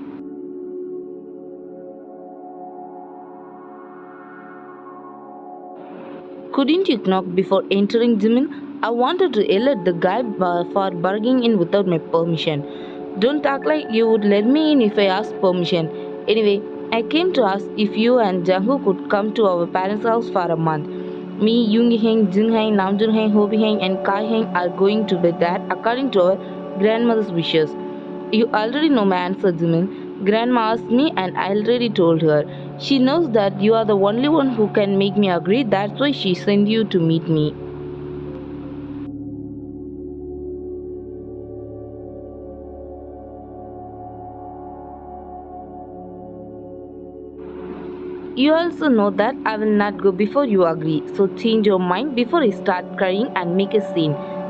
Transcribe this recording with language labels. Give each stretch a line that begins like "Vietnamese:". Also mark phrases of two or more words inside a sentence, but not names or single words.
English: Couldn't you knock before entering, Jimin? I wanted to yell at the guy for barging in without my permission. Don't act like you would let me in if I asked permission. Anyway, I came to ask if you and Jungkook could come to our parents' house for a month. Me, Yoongi Heng, Jin Heng, Namjoon Heng, Hobi Heng, and Kai Heng are going to be there according to our grandmother's wishes. You already know my answer, Jimin. Grandma asked me and I already told her. She knows that you are the only one who can make me agree. That's why she sent you to meet me. You also know that I will not go before you agree, so change your mind before I start crying and make a scene.